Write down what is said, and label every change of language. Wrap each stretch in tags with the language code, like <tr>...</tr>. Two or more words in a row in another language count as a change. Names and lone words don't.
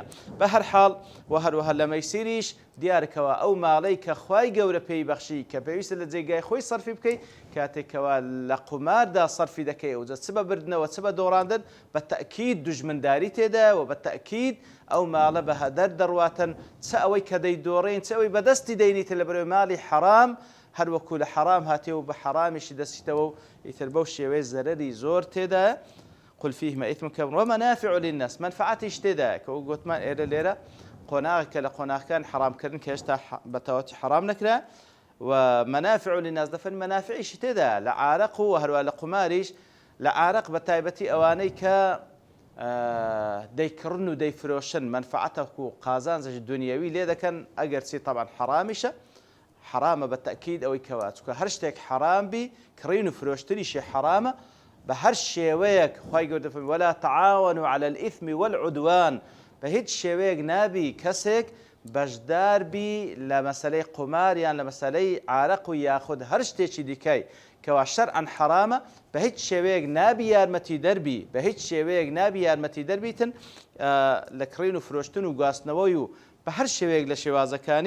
<ckb>بە هەر حاڵ و هەروەها لە مەیسیریش دیارکەوە ئەو ماڵەی کە خوای گەورە پێی بەخشی کە پێویستە لە جێگای خۆی سەرفی بکەیت کاتێکەوە لە قماردا سەرفی دەکەی ئەوجە چ بە بردنەوە چ بە دۆڕاندن بە تەکید دوژمنداری تێدایە و بە تەکید ئەو ماڵە بە هەدەر دەڕواتن چ ئەوەی کە دەیدۆڕین چ ئەوەی بەدەستی دەینیتە لە بەرەوەی ماڵی حرام هەروەکو لە حرام هاتێەوە بە حرامیشی دەستیتەوە و ئیتر بەو شێوەیە زەرەری زۆر تێدایە.</ckb> <ar>قل فيهما إثم كبير ومنافع للناس،</ar> <ckb>منفعتیش تێدایە کە گوتمان ئێرە لێرە قۆناغێکە لە قۆناغەکان حرامکردن کە هێشتا بەتەواوەتی حرام نەکرا و</ckb> <ar>منافع للناس</ar> <ckb>دەفەن منافعیشی تێدایە لە عارق و هەروە لە قماریش. لە عارق بە تایبەتی ئەوانەی کە دەیکڕن و دەیفرۆشن منفعەتە و قازانجی دنیاوی لێ دەکەن ئەگەر چی طبعا حرامیشە حرامە بە تەکید ئەوەی کەوا چونکە هەر شتێک حرام بی کڕین و فرۆشتنیشی حرامە بە هەر شێوەیەک خوای گەورە دەفەرمێ</ckb> <ar>ولا تعاونوا على الإثم والعدوان،</ar> <ckb>بە هیچ شێوەیەک نابی کەسێک بەشدار بی لە مەسەلەی قمار یان لە مەسەلەی عارق و یاخود هەر شتێکی دیکەی کەوا شەرعەن حرامە بە هیچ شێوەیەک نابی یارمەتی دەربی بە هیچ شێوەیەک نابی یارمەتی دەربیتن لە کڕین و فرۆشتن و گواستنەوەی و بە هەر شێوەیەک لە شێوازەکانی.</ckb>